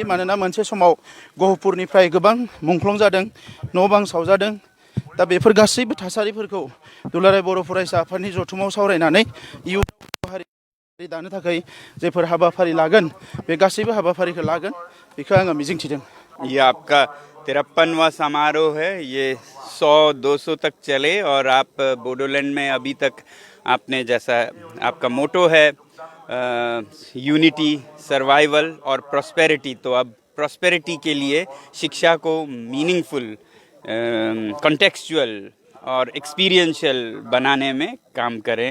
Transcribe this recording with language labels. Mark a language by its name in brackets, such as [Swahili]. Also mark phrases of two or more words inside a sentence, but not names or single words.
[Bodo] मानोना मोनसे समाव गहपुरनिफ्राय गोबां मुंख्लं जादों, न' बां सावजादों। दा बेफोर गासैबो थासारिफोरखौ दुलाराय बर' फरायसा आफादनि जथुमाव सावरायनानै इयुन हारि दानो थाखाय जेफोर हाबाफारि लागोन बे गासैबो हाबाफारिखौ लागोन बेखौ आङो मिजिंथिदों। [Hindi] ये आपका 53वां समारोह है। ये 100-200 तक चले और आप बोडोलैंड में अभी तक आपने जैसा आपका मोटो है [English] unity, survival [Hindi] और प्रॉस्पेरिटी, तो अब प्रॉस्पेरिटी के लिए शिक्षा को [English] meaningful, contextual [Hindi] और एक्सपीरियंशियल बनाने में काम करें।